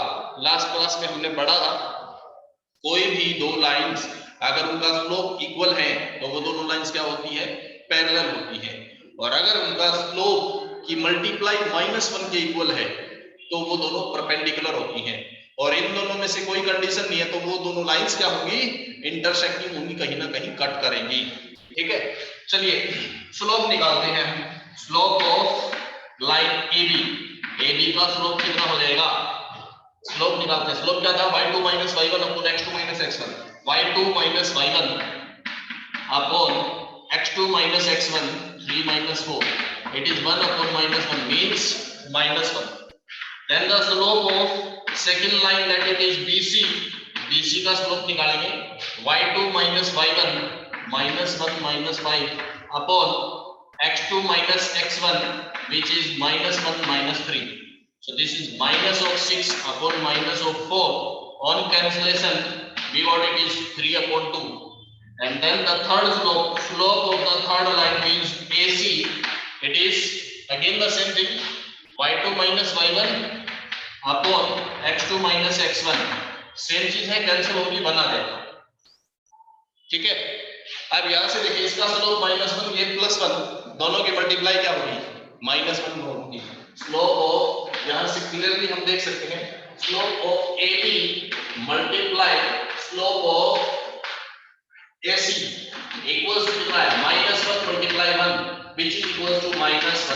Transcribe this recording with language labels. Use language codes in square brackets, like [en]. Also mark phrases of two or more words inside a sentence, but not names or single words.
[hi] लास्ट क्लास में हमने पढ़ा था कोई भी दो लाइंस अगर उनका [en] slope equal [hi] है तो वो दोनों लाइंस क्या होती है पैरेलल होती है और अगर उनका स्लोप की मल्टीप्लाई -1 के इक्वल है तो वो दोनों परपेंडिकुलर होती हैं और इन दोनों में से कोई कंडीशन नहीं है तो वो दोनों लाइंस क्या होंगी इंटरसेक्टिंग होंगी, कहीं ना कहीं कट करेंगी। ठीक है चलिए स्लोप निकालते हैं। [en] slope of line AB [hi] का स्लोप कितना हो जाएगा स्लोप निकालते हैं। [en] स्लोप [hi] क्या था [en] y2 minus y1 upon x2 minus x1 y2 minus y1 upon x2 minus x1 3 minus 4 it is 1 upon -1 means -1 then the slope of second line that it is BC का स्लोप निकालेंगे y2 minus y1 -1 -5 upon x2 minus x1 which is -1 -3 so this is minus of 6 upon minus of 4 on cancellation we got it is 3 upon 2 and then the third slope of the third line means AC it is again the same thing y2 minus y1 upon x2 minus x1 [hi] सेम चीज है कैंसिल होगी बना देगा। ठीक है अब यहां से देखिए इसका स्लोप -1 ये +1 दोनों की मल्टीप्लाई क्या होगी -1 होगी। [en] slope of [hi] यहां से क्लियरली हम देख सकते हैं [en] slope of AB multiply slope of AC equals to -1 multiply 1 which is equals to -1.